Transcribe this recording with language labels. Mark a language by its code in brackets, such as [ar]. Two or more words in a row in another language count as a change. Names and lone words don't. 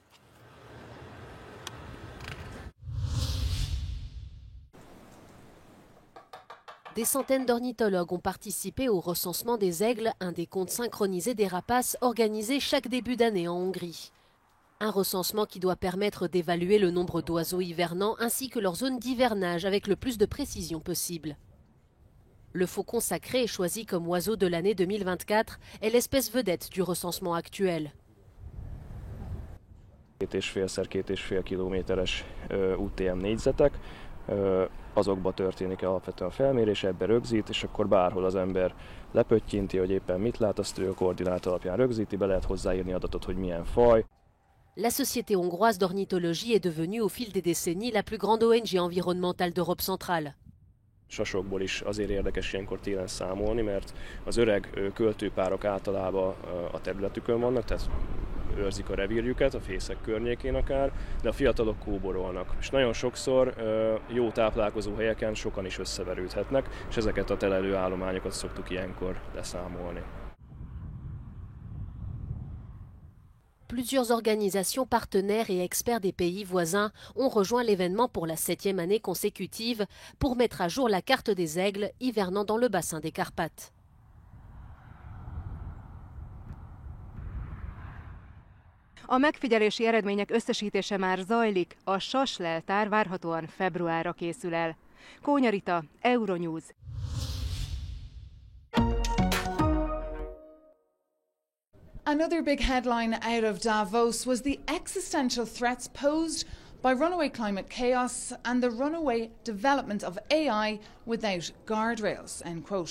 [fr] Des centaines d'ornithologues ont participé au recensement des aigles, un décompte synchronisé des rapaces organisé chaque début d'année en Hongrie. Un recensement qui doit permettre d'évaluer le nombre d'oiseaux hivernants ainsi que leur zone d'hivernage avec le plus de précision possible. Le faucon sacré, choisi comme oiseau de l'année 2024, est l'espèce vedette du recensement actuel. [hu] 2,5x2,5 kilométeres UTM négyzetek, azokba történik alapvetően a felmérés, ebbe rögzít, és akkor bárhol az ember lepöttyinti, hogy éppen mit lát, azt ő a koordinát alapján rögzíti, be lehet hozzáírni adatot, hogy milyen faj. [fr] La Société hongroise d'ornithologie est devenue au fil des décennies la plus grande ONG environnementale d'Europe centrale. [hu] Sasokból is azért érdekes ilyenkor télen számolni, mert az öreg költőpárok általában a területükön vannak, tehát őrzik a revírjüket, a fészek környékén akár, de a fiatalok kóborolnak. És nagyon sokszor jó táplálkozó helyeken sokan is összeverődhetnek, és ezeket a telelő állományokat szoktuk ilyenkor leszámolni. [fr] Plusieurs organisations partenaires et experts des pays voisins ont rejoint l'événement pour la 7e année consécutive pour mettre à jour la carte des aigles hivernant dans le bassin des Carpates. [hu] A megfigyelési eredmények összesítése már zajlik, a sas leltár várhatóan februárra készül el. Kónya Rita, Euronews. [en] Another big headline out of Davos was the existential threats posed by runaway climate chaos and the runaway development of AI without guardrails, end quote.